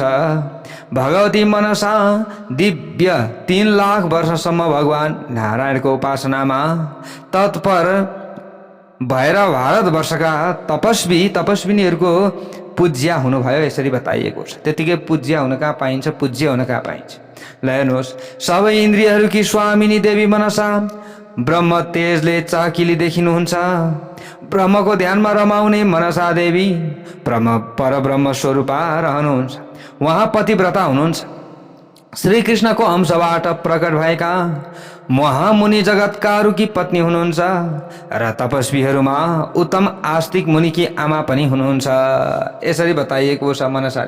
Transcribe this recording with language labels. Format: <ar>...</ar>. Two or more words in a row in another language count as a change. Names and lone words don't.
<ne>भगवती मनसा दिव्य 3 लाख वर्षसम्म भगवान नारायणको उपासनामा तत्पर भएर भारतवर्षका तपस्विनीहरूको पूज्य हुनुभयो, यसरी बताइएको छ। त्यतिकै पूज्य हुन कहाँ पाइन्छ, पूज्य हुन कहाँ पाइन्छ। ल हेर्नुहोस्, सबै इन्द्रियहरूकी स्वामिनी देवी मनसा ब्रह्म तेजले चाकिली देखिनुहुन्छ। ब्रह्मको ध्यानमा रमाउने मनसा देवी परब्रह्म स्वरूपा रहनुहुन्छ। उहाँ पतिव्रता हुनुहुन्छ। श्री कृष्णको अंशबाट प्रकट भएका महामुनि जगतकारुकी पत्नी हुनुहुन्छ र तपस्वीहरूमा उत्तम आस्तिक मुनिकी आमा पनि हुनुहुन्छ, यसरी बताइएको छ मनसाले।</ne>